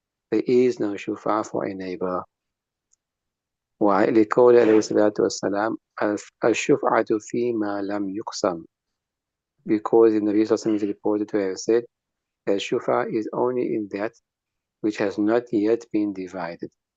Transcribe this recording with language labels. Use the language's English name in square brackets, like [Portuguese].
[English] There is no shufa for a neighbor. Why? [Arabic] لقول عليه الصلاة والسلام الشفعة فيما لم يقسم. [English] Because the Nabi Sallallahu is reported to have said that shufa is only in that which has not yet been divided.